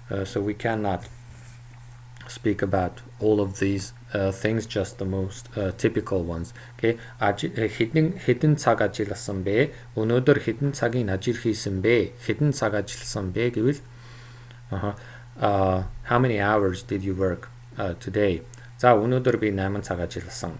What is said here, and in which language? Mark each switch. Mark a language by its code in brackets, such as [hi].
[en] So we cannot speak about all of these things, just the most typical ones. [mn] Okay, хэдэн цаг ажилласан бэ? Өнөөдөр хэдэн цагийн ажил хийсэн бэ? Хэдэн цаг ажилласан бэ гэвэл [en] how many hours did you work today? [mn] За, өнөөдөр би 8 цаг ажилласан.